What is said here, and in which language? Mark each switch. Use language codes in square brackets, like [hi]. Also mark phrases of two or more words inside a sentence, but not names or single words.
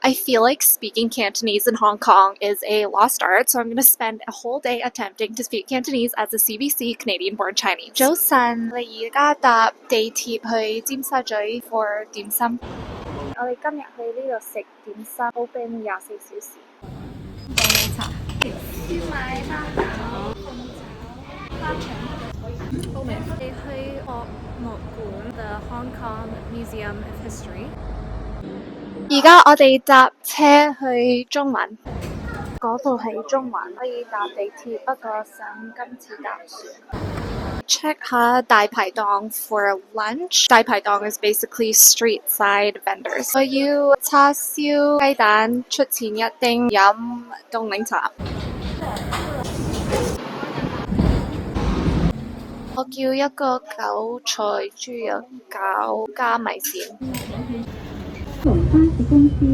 [en] I feel like speaking Cantonese in Hong Kong is a lost art, so I'm going to spend a whole day attempting to speak Cantonese as a CBC Canadian-born Chinese. [yue] 早晨，你而家搭地鐵去尖沙咀 for 點心。我哋今日去呢度食點心 ，open 24小時。凍檸茶、燒賣、蝦餃、鳳爪、花腸。好味。你去博物館 The Hong Kong Museum of History。而家我哋搭車去中環，嗰度係中環，可以搭地鐵，不過想今次搭船。Check 下大排檔 [en] for lunch. 大排檔 is basically street side vendors. [yue] 我要叉燒雞蛋，出前一丁，飲凍檸茶。我叫一個韭菜豬肉餃加米線。